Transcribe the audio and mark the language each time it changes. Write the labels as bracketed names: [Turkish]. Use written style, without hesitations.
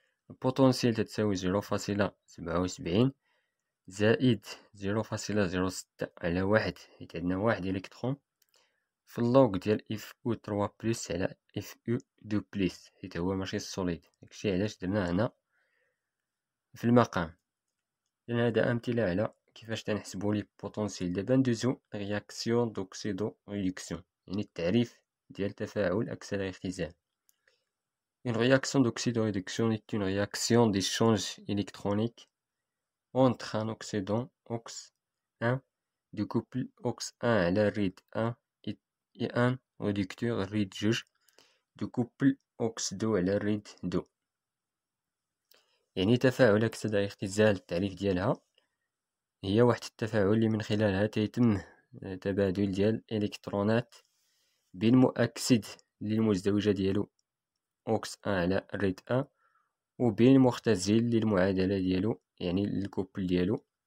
[Arabic] البوتنسيال تتساوي 0.77 زائد 0.06 على واحد، حيت عندنا واحد الكترون في اللوغ ديال اف او 3 بلس على اف او 2 بلس، حيت هو ماشي سوليد. داكشي علاش درنا هنا في المقام. إذن هذا أمثلة على كيفاش تنحسبو لي بوتنسيال. دابا ندوزو رياكسيون دوكسيدو ريدكسيون، يعني التعريف ديال تفاعل أكسدة اختزال. [French] Une réaction d'oxydoréduction est une réaction d'échange électronique entre un oxydant OX1 du couple OX1 [Arabic] على ريد 1 [French] et un réducteur ريد 2 du couple OX2 [Arabic] على ريد 2. يعني تفاعل أكسدة اختزال التعريف ديالها هي واحد التفاعل اللي من خلالها تيتم تبادل ديال الإلكترونات بين مؤكسد للمزدوجة ديالو أوكس أن على ريد أن وبين مختزل للمعادلة ديالو، يعني الكوبل ديالو.